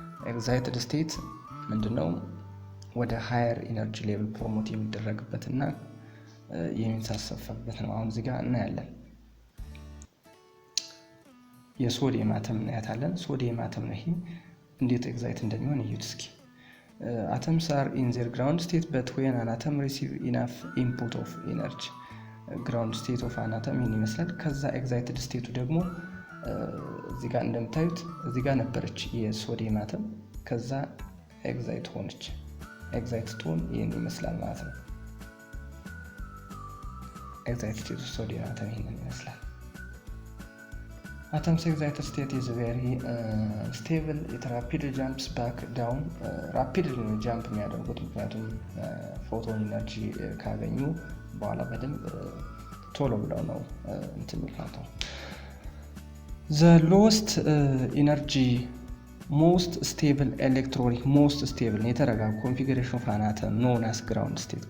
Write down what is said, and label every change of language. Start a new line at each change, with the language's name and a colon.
English: excited state
Amharic: ምንድነው? ወደ
English: higher energy level
Amharic: ፕሮሞት የሚደረግበትና የሚንሳሰፍበት ነው። አሁን እዚህ ጋር እናያለን የሶዲየም አተም እናያታለን። ሶዲየም አተም ነው ይሄ። እንዴት ኤግዛይት እንደሚሆን እዩት እስኪ።
English: atoms are in their ground state, but when an atom receive enough input of energy, ground state of an atom
Amharic: ይህን ይመስላል። ከዛ ኤግዛይትድ ስቴቱ ደግሞ እዚህ ጋር እንደምታዩት እዚህ ጋር ነበረች የሶዲየም አተም፣ ከዛ ኤግዛይት ሆነች። ኤግዛይት ስትሆን ይህን ይመስላል ማለት ነው። ኤግዛይት ስቴቱ ሶዲየም አተም ይህን ይመስላል።
English: Atom's excited state is very stable. It rapidly jumps back down. Rapidly jump
Amharic: የሚያደርጉት ምክንያቱም ፎቶን ኢነርጂ ካገኙ በኋላ በደንብ ቶሎ ብለው ነው እንትን የሚፋተው።
English: The lowest energy most stable electronic most stable
Amharic: የተረጋጋ
English: configuration of an atom known as ground state.